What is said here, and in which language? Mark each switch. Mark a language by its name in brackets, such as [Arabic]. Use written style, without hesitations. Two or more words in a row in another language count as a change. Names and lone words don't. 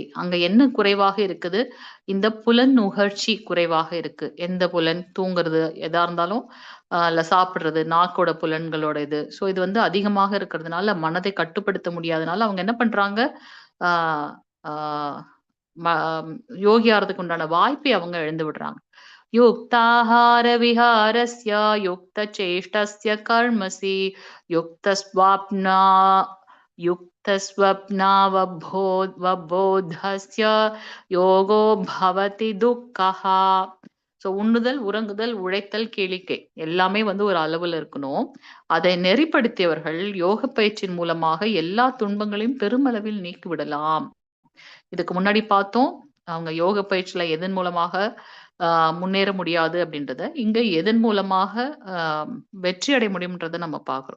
[Tamil] அங்க என்ன குறைவாக இருக்குது? இந்த புலன் நுகர்ச்சி குறைவாக இருக்கு. எந்த புலன்? தூங்குறது, எதா இருந்தாலும் இல்ல சாப்பிடுறது, நாக்கோட புலன்களோட இது. ஸோ இது வந்து அதிகமாக இருக்கிறதுனால மனதை கட்டுப்படுத்த முடியாதனால அவங்க என்ன பண்றாங்க? ஆஹ் ஆஹ் யோகி ஆறதுக்கு உண்டான வாய்ப்பை அவங்க இழந்து விடுறாங்க. [Sanskrit] युक्ताहार विहारस्य युक्तचेष्टस्य कर्मसि युक्तस्वप्ना युक्तस्वप्नावबोधस्य योगो भवति दुःखहा. [Tamil] ஸோ உண்ணுதல், உறங்குதல், உழைத்தல், கேளிக்கை எல்லாமே வந்து ஒரு அளவுல இருக்கணும். அதை நெறிப்படுத்தியவர்கள் யோக பயிற்சியின் மூலமாக எல்லா துன்பங்களையும் பெருமளவில் நீக்கிவிடலாம். இதுக்கு முன்னாடி பார்த்தோம், அவங்க யோக பயிற்சியில எதன் மூலமாக முன்னேற முடியாது அப்படின்றத, இங்க எதன் மூலமாக வெற்றி அடைய முடியும்ன்றத நம்ம பார்க்கிறோம்.